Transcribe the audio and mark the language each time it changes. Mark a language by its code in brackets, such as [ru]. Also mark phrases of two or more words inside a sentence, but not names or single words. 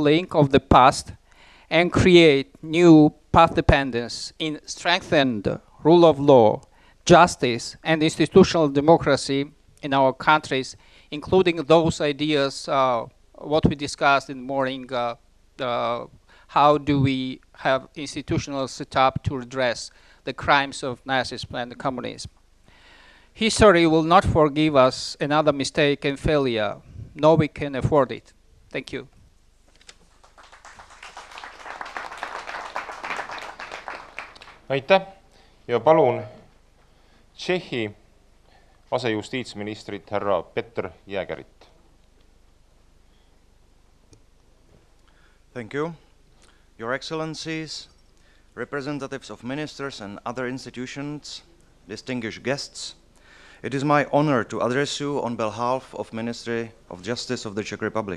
[en] link of the past and create new path dependence in strengthened rule of law, justice, and institutional democracy in our countries, including those ideas, what we discussed in the morning, how do we have institutional setup to address the crimes of Nazism and communism. History will not forgive us another mistake and failure, nor we can afford it. Thank you. [et] Aitäh ja palun Tšehhi asejustiitsministrit härra Petr Jäägerit. [en] Thank you. Your Excellencies, representatives of ministers and other institutions, distinguished guests, it is my honor to address you on behalf of Ministry of Justice of the Czech Republic.